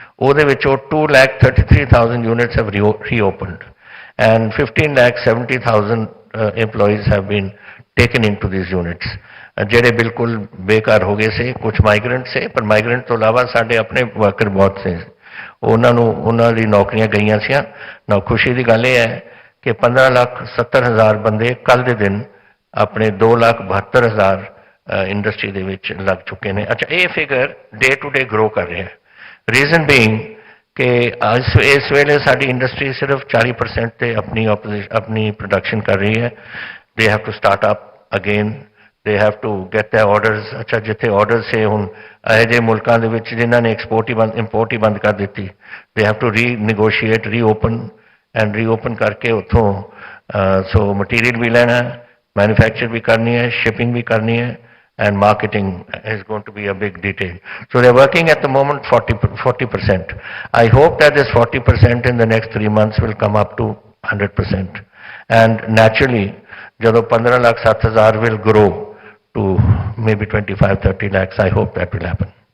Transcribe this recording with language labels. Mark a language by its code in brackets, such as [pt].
[pa] ਉਹਦੇ ਵਿੱਚੋਂ [en] 2,33,000 units have reopened and 15,70,000 employees have been taken into these units, [pa] ਜਿਹੜੇ ਬਿਲਕੁਲ ਬੇਕਾਰ ਹੋ ਗਏ ਸੀ। ਕੁਝ ਮਾਈਗ੍ਰੈਂਟ ਸੇ, ਪਰ ਮਾਈਗ੍ਰੈਂਟ ਤੋਂ ਇਲਾਵਾ ਸਾਡੇ ਆਪਣੇ ਵਰਕਰ ਬਹੁਤ ਸੇ, ਉਹਨਾਂ ਦੀ ਨੌਕਰੀਆਂ ਗਈਆਂ ਸੀਆਂ ਨਾ। ਖੁਸ਼ੀ ਦੀ ਗੱਲ ਇਹ ਹੈ ਕਿ 15,70,000 ਬੰਦੇ ਕੱਲ੍ਹ ਦੇ ਦਿਨ ਆਪਣੇ 2,72,000 ਇੰਡਸਟਰੀ ਦੇ ਵਿੱਚ ਲੱਗ ਚੁੱਕੇ ਨੇ। ਅੱਛਾ, ਇਹ figure [en] day to day grow [pa] ਕਰ ਰਿਹਾ। [en] reason being [pa] ਕਿ ਇਸ ਵੇਲੇ ਸਾਡੀ ਇੰਡਸਟਰੀ ਸਿਰਫ 40% ਤੇ ਆਪਣੀ ਪ੍ਰੋਡਕਸ਼ਨ ਕਰ ਰਹੀ ਹੈ। [en] They have to start up again, they have to get the orders. [pa] ਅੱਛਾ, ਜਿੱਥੇ ਆਰਡਰ ਸੇ ਹੁਣ ਇਹੋ ਜਿਹੇ ਮੁਲਕਾਂ ਦੇ ਵਿੱਚ ਜਿਨ੍ਹਾਂ ਨੇ ਇੰਪੋਰਟ ਹੀ ਬੰਦ ਕਰ ਦਿੱਤੀ, [en] they have to renegotiate, [pa] ਰੀਓਪਨ ਕਰਕੇ ਉੱਥੋਂ ਸੋ ਮਟੀਰੀਅਲ ਵੀ ਲੈਣਾ, [hi] मैन्युफैक्चर भी करनी है, [pa] शिपिंग भी करनी है, [en] and marketing is going to be a big detail. So they're working at the moment 40%. I hope that this 40% in the next 3 months will come up to 100%. And naturally, ਜਦੋਂ 15,60,000 will grow to maybe 25-30 lakhs, I hope that will happen.